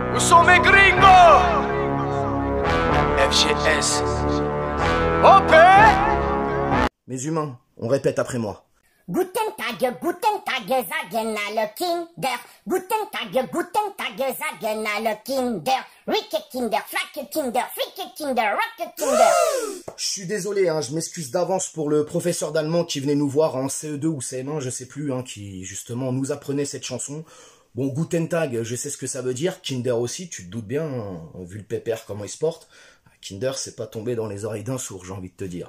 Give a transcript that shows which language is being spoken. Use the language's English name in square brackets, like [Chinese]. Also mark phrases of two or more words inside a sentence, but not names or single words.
[French] sont mes gringos. FGS. OP. Mes humains, on répète après moi. [German] Guten Tag, sagen alle Kinder. Guten Tag, sagen alle Kinder. Ricke Kinder, Flacke Kinder, Fricke Kinder, Rocke Kinder. [French] Je suis désolé, hein, je m'excuse d'avance pour le professeur d'allemand qui venait nous voir en CE2 ou CM1, je sais plus, hein, qui justement nous apprenait cette chanson. Bon, [German] Guten Tag, [French] je sais ce que ça veut dire. Kinder aussi, tu te doutes bien, hein, vu le pépère, comment il se porte. Kinder, c'est pas tombé dans les oreilles d'un sourd, j'ai envie de te dire.